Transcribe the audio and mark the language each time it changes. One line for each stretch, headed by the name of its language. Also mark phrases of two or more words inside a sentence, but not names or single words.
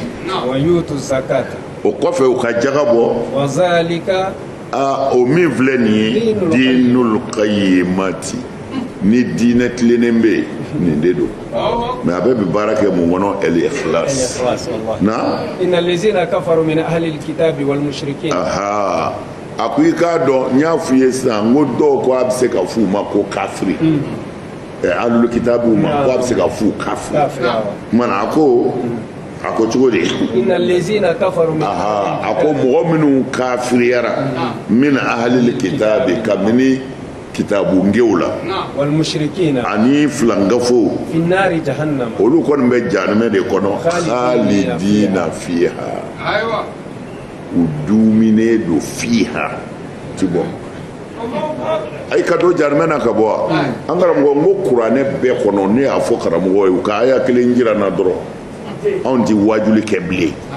Arabic: ويؤتوا الزكاة
Bambara: o kɔfɛ u ka jaga bɔ
Arabic: وذلك
Bambara: o min filɛ nin ye
Arabic: دين القيمة
Bambara: ni diinɛ tilennen bɛ nin de don mais a bɛɛ bɛ baara kɛ mun kɔnɔ
Arabic: الإخلاص
Bambara: na
Arabic: إن الذين كفروا من أهل الكتاب والمشركين
Bambara: aha a ko i k'a dɔn n y'a f'i ye sisan n ko dɔw ko a bɛ se ka f'u ma ko kafiri
Arabic: أهل الكتاب
Bambara: ma ko a bɛ se ka f'u kafiri mana a ko cogo di
Arabic: إن الذين كفروا
Bambara: a ko mɔgɔ minnu kafiriyara
Arabic: من أهل الكتاب
Bambara: kabini kitabu ngew la
Arabic: والمشركين
Bambara: ani filangafo
Arabic: في نار جهنم
Bambara: olu kɔni bɛ jahanama de kɔnɔ
Arabic: خالدين فيها
Bambara: aywa u dumine do fiha ti bɔ ay ka do jahanama na ka bɔ an karamɔgɔ n ko kuranɛ bɛɛ kɔnɔ ne y'a fɔ karamɔgɔ ye u ka aya kelen jira na dɔrɔn anw ti wajuli kɛ bilen